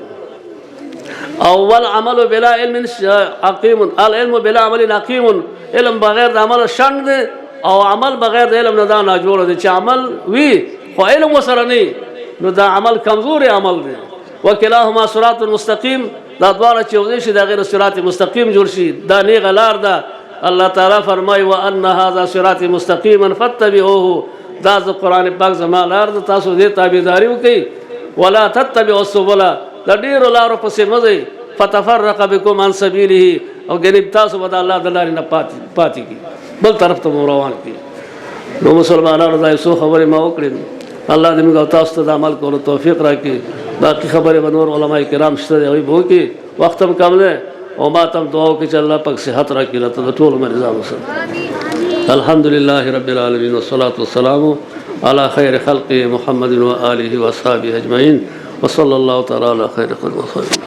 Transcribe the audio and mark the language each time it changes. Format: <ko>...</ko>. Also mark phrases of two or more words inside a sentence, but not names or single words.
<ar>اول عمل بلا علم عقیم، العلم بلا عمل عقیم،</ar> <ps>علم بغیر د عمل شند دی او عمل بغیر د علم نه دا ناجوړ دی. چې عمل وي خو علم وسره نه نو دا عمل کمزور عمل دی.</ps> <ar>وکلاهما صراط مستقیم،</ar> <ps>دا دواړه چې یو شي دا</ps> <ar>غیر صراط مستقیم</ar> <ps>جوړ شي، دا نیغه لار ده. الله تعالی فرمایي</ps> <ar>وان هذا صراط مستقیما فاتبعوه،</ar> <ps>دا ز قرآن پاک زما لار ده، تاسو دې تابعداري وکړئ.</ps> <ar>ولا تتبعوا السبل،</ar> <ps>د ډیرو لارو پسې مه ځئ،</ps> <ar>فتفرق بكم عن سبیله،</ar> <ps>او ګنې تاسو به د الله د لارې نه پاتې کړي، بل طرف ته مو روان کړي. نو مسلمانانو دا څو خبرې ما وکړې، الله دې موږ او تاسو ته د عمل کولو توفیق راکړي. باقي خبرې به نور علماء کرام شته دي هغوی به وکړي، وخت هم کم دی او ما ته هم دعا وکړي چې الله پاک صحت راکړي راته د ټولو مریضانو سره.</ps> <ar>الحمد لله رب العالمین والصلاة والسلام على خير خلقه محمد وآله وأصحابه أجمعين وصلى الله تعالى على خير خلقه.</ar>